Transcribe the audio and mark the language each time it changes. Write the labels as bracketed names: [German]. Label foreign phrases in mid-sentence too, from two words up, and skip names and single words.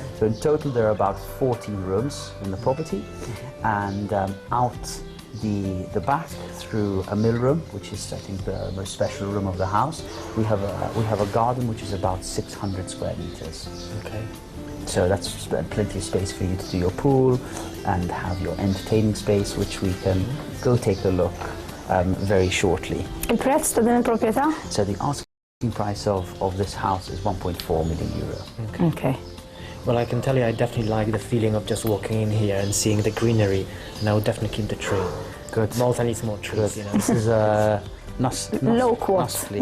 [English] So in total, there are about 14 rooms in the property, and out the back through a mill room, which is I think the most special room of the house. We have a garden which is about 600 square meters. Okay. So that's plenty of space for you to do your pool and have your entertaining space, which we can go take a look very shortly. [Maltese] Il-prezz ta' din il-proprjetà? [English] So the asking price of this house is 1.4 million euro. Okay. Well, I can tell you I definitely like the feeling of just walking in here and seeing the greenery, and I would definitely keep the tree. Good. Malta needs more trees, you know. This is a Naspli.